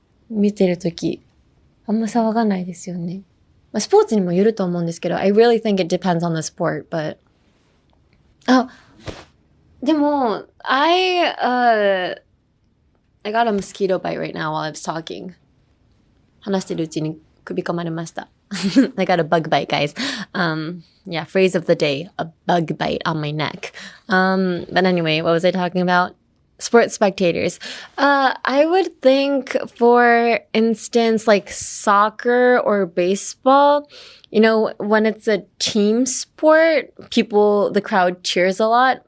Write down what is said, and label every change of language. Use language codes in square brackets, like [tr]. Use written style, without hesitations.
[ja] 見てるときあんま騒がないですよね。まあ、スポーツにもよると思うんですけど、 [en] I really think it depends on the sport, but [ja] でも [en] I got a mosquito bite right now while I was talking. [ja] 話してるうちに首噛まれました。 [en] I got a bug bite, guys. Yeah, phrase of the day, a bug bite on my neck. But anyway, what was I talking about? Sports spectators. I would think, for instance, like soccer or baseball, when it's a team sport, the crowd cheers a lot.